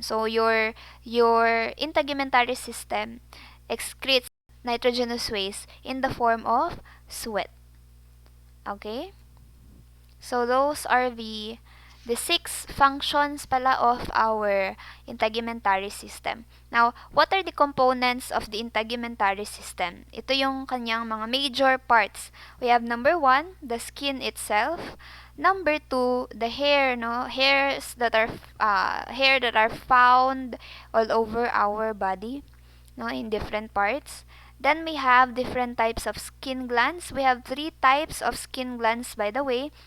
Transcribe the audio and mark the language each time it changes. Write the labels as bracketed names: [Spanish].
[English] So, your integumentary system excretes nitrogenous waste in the form of sweat. Okay? So, those are the 6 functions pala of our integumentary system. Now, what are the components of the integumentary system? [Filipino] Ito yung kanyang mga major parts. [English] We have number 1, the skin itself. Number 2, the hair, no? Hair that are found all over our body, no, in different parts. Then we have different types of skin glands. We have 3 types of skin glands, by the way.